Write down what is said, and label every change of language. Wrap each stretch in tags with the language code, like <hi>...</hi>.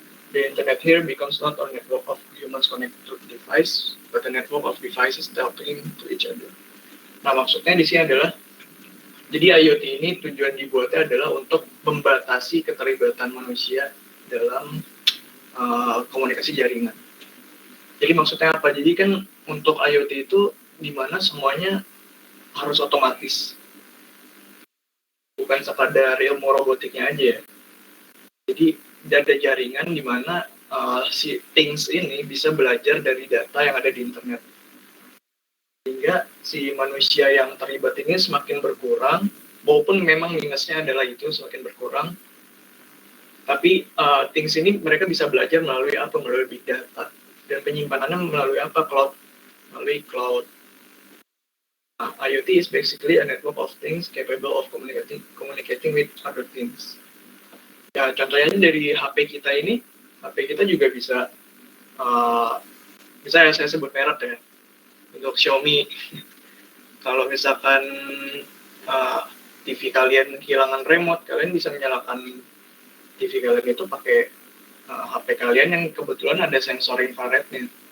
<en>The internet here becomes not a network of humans connected to the device, but a network of devices talking to each other.</en> <id>Nah, maksudnya di sini adalah, jadi IoT ini tujuan dibuatnya adalah untuk membatasi keterlibatan manusia dalam komunikasi jaringan. Jadi maksudnya apa? Jadi kan untuk IoT itu di mana semuanya harus otomatis, bukan sekadar ilmu robotiknya aja ya. Jadi ada jaringan di mana si things ini bisa belajar dari data yang ada di internet. Sehingga si manusia yang terlibat ini semakin berkurang, walaupun memang minusnya adalah itu semakin berkurang. Tapi things ini mereka bisa belajar melalui apa? Melalui big data. Dan penyimpanannya melalui apa? Melalui cloud.</id> <en>Nah, IoT is basically a network of things capable of communicating with other things.</en> <id>Ya, contohnya dari HP kita ini, HP kita juga bisa Misalnya saya sebut merek ya, untuk Xiaomi. Kalau misalkan uh, TV kalian kehilangan remote, kalian bisa menyalakan TV kalian itu pakai HP kalian yang kebetulan ada sensor infrarednya.</id>